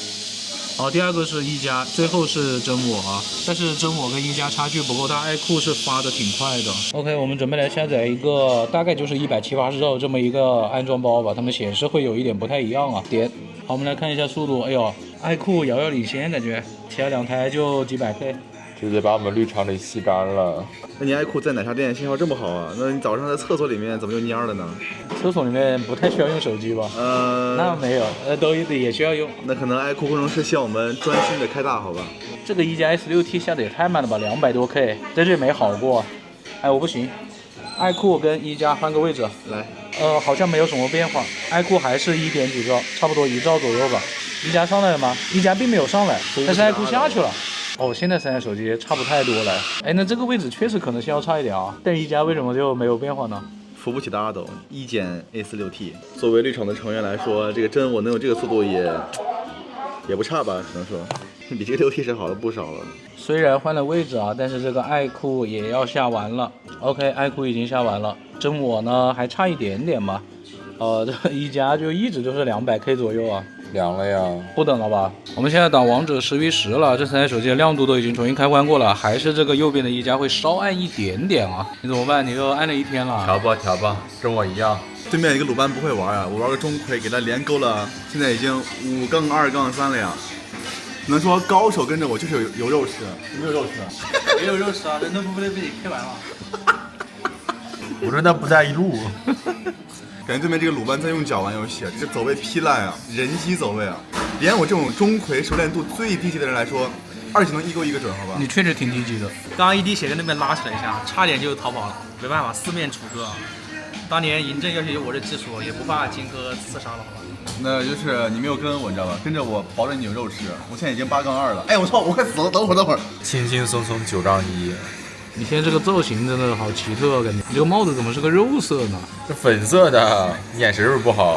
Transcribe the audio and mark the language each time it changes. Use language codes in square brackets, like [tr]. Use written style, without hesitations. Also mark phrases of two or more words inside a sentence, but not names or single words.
[zh] 好，第二個是一加，最後是真我啊，但是真我跟一加差距不夠大，愛酷是發的挺快的。OK， 我們準備來下載一個大概就是170兆這麼一個安裝包吧，它們顯示會有一點不太一樣啊。點，好，我們來看一下速度，哎呦，愛酷遙遙領先，感覺其他2台就幾百 K。直接把我們綠廠給吸乾了。那你愛酷在奶茶店信號這麼好啊？那你早上在廁所裡面怎麼就蔫了呢？廁所裡面不太需要用手機吧？那沒有，都也需要用。那可能愛酷工程師希望我們專心的開大，好吧？這個一加 S6T 下的也太慢了吧，200多 K，在這裡沒好過。哎，我不行，愛酷跟一加換個位置來。好像沒有什麼變化，愛酷還是1點幾兆，差不多1兆左右吧。一加上來了嗎？一加並沒有上來，但是愛酷下去了。哦，現在3台手機差不太多了。哎，那這個位置確實可能信號差一點啊。但一加為什麼就沒有變化呢？扶不起的阿斗，1減 A46T。作為綠廠的成員來說，這個真我能有這個速度也不差吧？只能說比這個 6T 是好了不少了。雖然換了位置啊，但是這個愛酷也要下完了。OK， 愛酷已經下完了，真我呢還差一點點吧。這一加就一直就是200K 左右啊。涼了呀。不等了吧？我們現在打王者 10v10 了，這3台手機的亮度都已經重新開關過了，還是這個右邊的一加會稍暗一點點啊。你怎麼辦？你都暗了一天了。調吧，跟我一樣。对面一個魯班不會玩啊，我玩個鐘馗給他連勾了，現在已經5-2-3了呀。能說高手跟着我就是有肉吃，有沒有肉吃？没有肉吃啊，人都不被你 K 完了。我說那不在一路。感覺對面這個魯班在用腳玩遊戲，這個走位劈爛啊，人機走位啊，連我這種鐘馗熟練度最低級的人來說，2級能一勾一個準，好吧？你確實挺低級的。剛剛一滴血跟那邊拉扯了一下，差點就逃跑了，沒辦法，四面楚歌。當年嬴政要是有我這技術，也不怕荆軻刺殺了，好吧？那就是你沒有跟我，你知道吧？跟着我，保證你有肉吃。我現在已經8-2了，哎，我操，我快死了！等會兒。輕輕鬆鬆9-1。你现在這個造型真的好奇特，感覺你這個帽子怎麼是個肉色呢？這粉色的，眼神是不是不好？